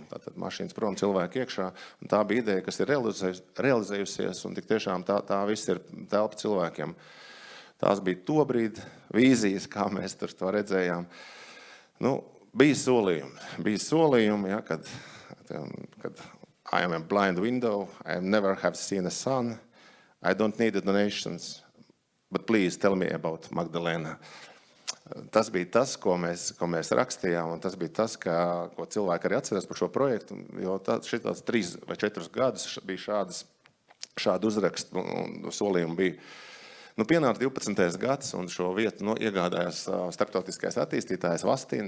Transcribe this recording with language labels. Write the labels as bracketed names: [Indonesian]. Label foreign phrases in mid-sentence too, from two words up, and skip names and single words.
[Latvian] Tātad mašīnas prom, cilvēki iekšā, un tā bija ideja, kas ir realizējusies, un tik tiešām tā viss ir telpa cilvēkiem. Tās bija to brīdi vīzijas, kā mēs tur to redzējām. Bija solījumi, kad [English] I am a blind window, I never have seen a sun, I don't need donations, but please tell me about Magdalēna. [Latvian] Tas bija tas, ko mēs rakstījām, un tas bija tas, ko cilvēki arī atceras par šo projektu, jo šitās 3 vai 4 gadus bija šādi uzraksti un solījumi bija. Pienāca 12. gads, un šo vietu iegādājās starptautiskais attīstītājs Vastint.